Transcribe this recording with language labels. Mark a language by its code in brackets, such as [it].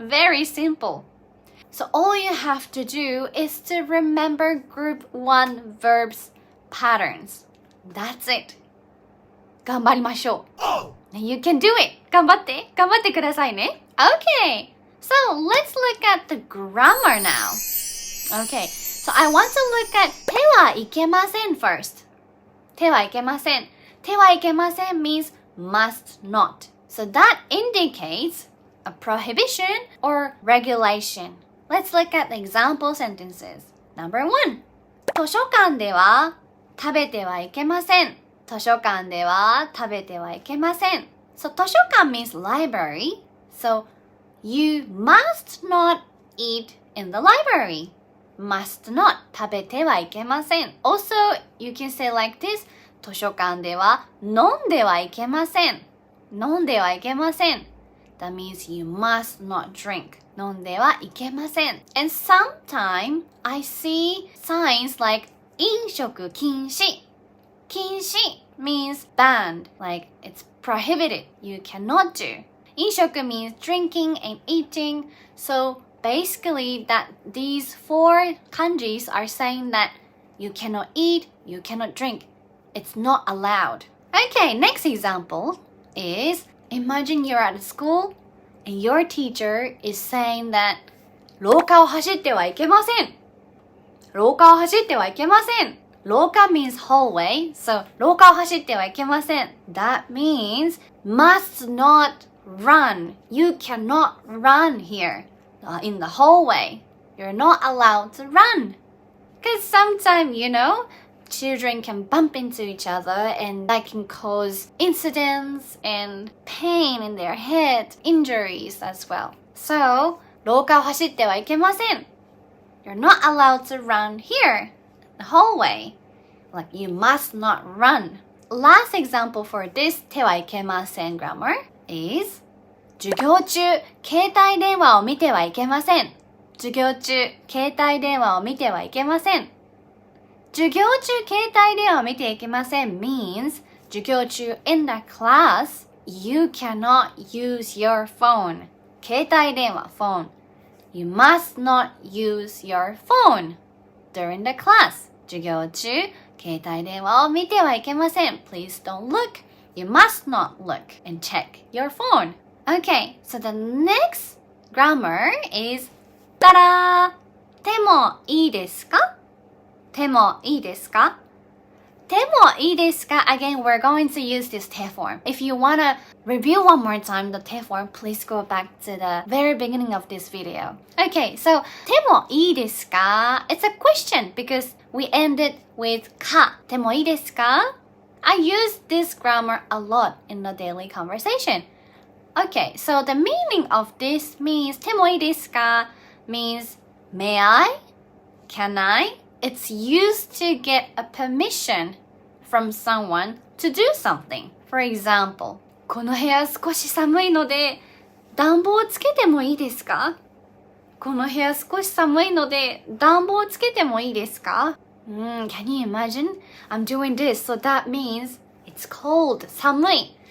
[en] Very simple. So all you have to do is to remember group 1 verbs patterns. That's it. [ja] 頑張りましょう [en] You can do it. [ja] 頑張ってくださいね [en] Okay, so let's look at the grammar now. Okay, so I want to look at てはいけません first. [ja] てはいけません。 [en] てはいけません means must not. So that indicates a prohibition or regulation. Let's look at the example sentences. Number 1. [ja] 図書館では食べてはいけません。図書館では食べてはいけません。 [en] So 図書館 means library. So you must not eat in the library. Must not 食べてはいけません。 Also, you can say like this. [ja] 図書館では飲んではいけません。飲んではいけません。 [en] That means you must not drink. [ja] 飲んではいけません。 [en] And sometimes I see signs like 飲食禁止。禁止 means banned. Like it's prohibited. You cannot do. 飲食 means drinking and eating. So basically that these 4 kanjis are saying that you cannot eat, you cannot drink. It's not allowed. Okay, next example is imagine you're at a school and your teacher is saying that [ja] 廊下を走ってはいけません。廊下を走ってはいけません。廊下 means hallway, so 廊下を走ってはいけません。 [en] That means must not run. You cannot run here in the hallway. You're not allowed to run. Because sometimes, children can bump into each other and that can cause incidents and pain in their head, injuries as well. [ja] So, 廊下を走ってはいけません。 [en] You're not allowed to run here, the hallway. Like, you must not run. Last example for this てはいけません grammar is [ja] 授業中、携帯電話を見てはいけません。授業中、携帯電話を見てはいけません。授業中、携帯電話を見てはいけません means 授業中 [en] in the class, you cannot use your phone. 携帯電話 phone. You must not use your phone during the class. [ja] 授業中、携帯電話を見てはいけません。 [en] Please don't look. You must not look and check your phone. Okay, so the next grammar is たらー。 [ja] てもいいですか？てもいいですか？てもいいですか？ [en] Again, we're going to use this te form. If you want to review one more time the te form, please go back to the very beginning of this video. Okay, so てもいいですか? It's a question because we ended with か。 [ja] てもいいですか? [en] I use this grammar a lot in the daily conversation. Okay, so the meaning of this means てもいいですか? means may I? Can I? It's used to get a permission from someone to do something. For example, [ja] この部屋少し寒いので暖房つけてもいいですか？この部屋少し寒いので暖房つけてもいいですか？ [en] Can you imagine? I'm doing this, so that means it's cold, 寒い。